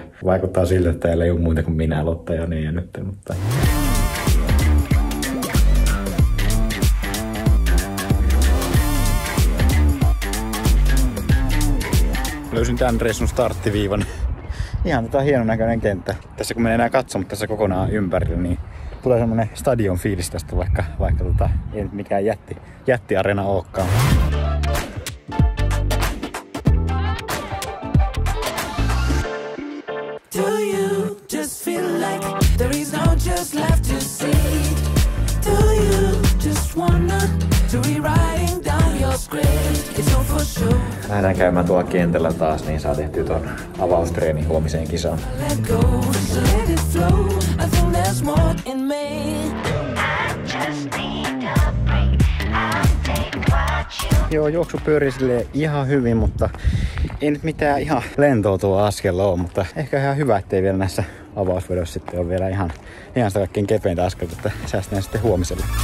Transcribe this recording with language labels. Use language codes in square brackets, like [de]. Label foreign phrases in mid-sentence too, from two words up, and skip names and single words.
[fi] Vaikuttaa siltä, että täällä ei ole muita kuin minä, Lotta ja Nea nyt, mutta löysin tämän reissun starttiviivan. Ihan hienon näköinen kenttä. Tässä kun menee enää katsomaan tässä kokonaan ympärillä, niin tulee semmonen stadion fiilis tästä, vaikka ei nyt mikään jättiareena olekaan. [en] Do you just feel like there is no just left to see? Do you just wanna to rewriting down your script? It's all for sure. [fi] Lähdetään käymään tuolla kentällä taas, niin saa tehtyä ton avaustreeni huomiseen kisaan. [en] Let go, let it flow. I think there's more in me. [fi] Joo, juoksu pyörii silleen ihan hyvin, mutta ei nyt mitään ihan lentoa tuo askel ole, mutta ehkä ihan hyvä, ettei vielä näissä avausvedoissa sitten ole vielä ihan sitä kaikkein kepeintä askelta, että säästään sitten huomiselle.